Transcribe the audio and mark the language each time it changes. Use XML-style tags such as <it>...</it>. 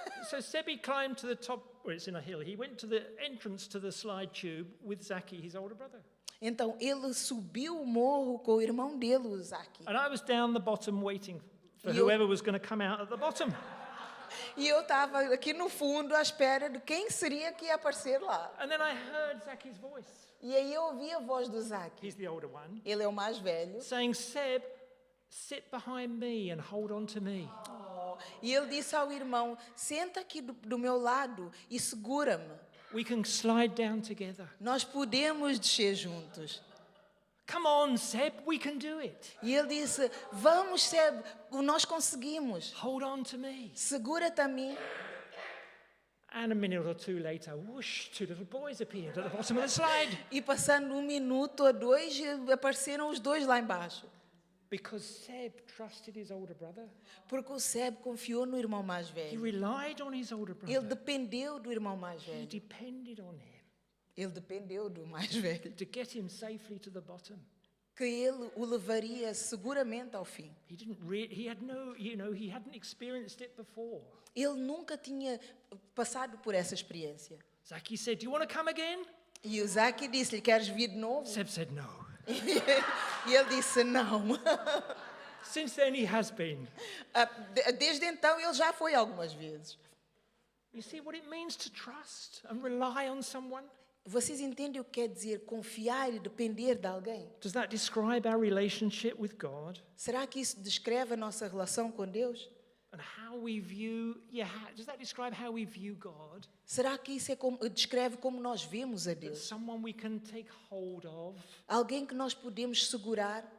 <en>So Sebi climbed to the top, where it's in a hill. He went to the entrance to the slide tube with Zaki, his older brother.</en> <pt>Então, ele subiu o morro com o irmão dele, o Zaki.</pt> <en>And I was down the bottom waiting for You- whoever was going to come out at the bottom.</en> <pt>E eu estava aqui no fundo à espera de quem seria que ia aparecer lá.</pt> <en>And then I heard Zaki's voice.</en> <pt>E aí eu ouvi a voz do Zaki.</pt> <en>He's the older one.</en> <pt>Ele é o mais velho.</pt> <en>Saying, Seb, sit behind me and hold on to me.</en> <pt>E ele disse ao irmão, senta aqui do meu lado e segura-me.</pt> <en>We can slide down together.</en> <pt>Nós podemos descer juntos.</pt> <en>Come on, Seb, we can do it.</en> <pt>E ele disse, vamos, Seb, nós conseguimos.</pt> <en>Hold on to me.</en> <pt>Segura-te a mim.</pt> <en>And a minute or two later, whoosh, 2 little boys appeared at the bottom of the slide.</en> <pt>E passando 1 minuto ou 2, apareceram os 2 lá embaixo.</pt> <en>Because Seb trusted his older brother.</en> <pt>Porque o Seb confiou no irmão mais</pt> <en>He</en> <pt>velho.</pt> <en>relied on his older</en> <pt>Ele</pt> <en>brother.</en> <pt>dependeu do irmão mais</pt> <en>He</en> <pt>velho.</pt> <en>depended on him</en> <pt>Ele dependeu do mais velho.</pt> <en>to get him safely to the bottom.</en> <pt>Que ele o levaria seguramente ao fim.</pt> <en>He hadn't experienced it before.</en> <pt>Ele nunca tinha passado por essa experiência.</pt> <en>Zaki said, do you want to come again?</en> <pt>E Isaac disse-lhe, queres vir de novo?</pt> <en>Seb said no.</en> <pt>E ele disse, não.</pt> <en>Since then, he has been.</en> <pt>Desde então, ele já foi algumas vezes.</pt> <en>You see what it means to trust and rely on someone?</en> <pt>Vocês entendem o que quer dizer confiar e depender de alguém?</pt> <en>Does that describe our relationship with God?</en> <pt>Será que isso descreve a nossa relação com Deus?</pt> <en>And how we view, does that describe how we view God?</en> <pt>Será que isso descreve como nós vemos a Deus?</pt> <en>Someone we can take hold of</en> <pt>Alguém que nós podemos segurar</pt>